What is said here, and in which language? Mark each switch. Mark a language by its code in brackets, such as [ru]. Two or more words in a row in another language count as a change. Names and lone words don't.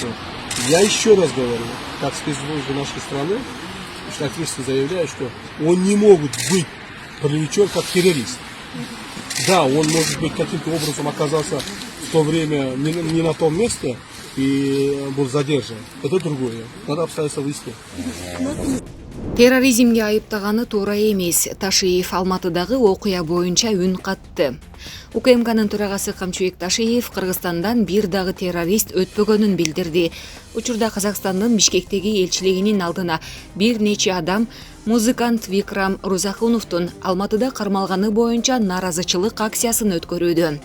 [ru] Я еще раз говорю, как спецслужбы нашей страны, что ответственно заявляю, что он не может быть привлечен как террорист. Да, он может быть каким-то образом оказался в то время не на том месте и был задержан. Это другое. Надо обстоятельства выяснить. [ky] Терроризмге айыптаганы туура эмес. Ташиев Алматыдагы окуя боюнча үн катты. УКМКнын төрагасы Камчыбек Ташиев Кыргызстандан бир дагы террорист өтпөгөнүн билдирди. Учурда Казакстандын Бишкектеги элчилигинин алдына бир нече адам музыкант Викрам Рузахуновдун Алматыда кармалганы боюнча нааразычылык акциясын өткөрүүдө.